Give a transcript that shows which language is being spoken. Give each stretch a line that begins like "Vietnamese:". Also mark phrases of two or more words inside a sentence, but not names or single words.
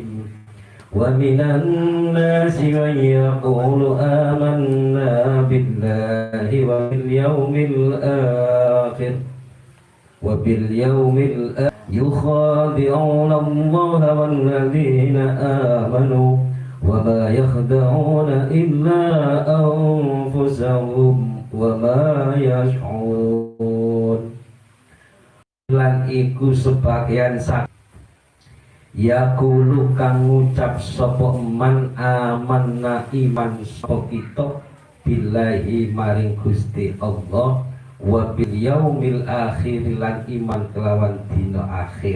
Arabic: ومن الناس من يقول آمنا بالله وباليوم الآخر يخادعون الله والذين آمنوا وما يخدعون إلا أنفسهم وما يشعرون.
Javanese: Lan iku sebagian yaqulu kang ngucap sapa
Arabic: من آمنا
Javanese: iman sapa kita billahi maring Gusti Allah
Arabic: وباليوم الآخر
Javanese: lan iman kelawan dina akhir.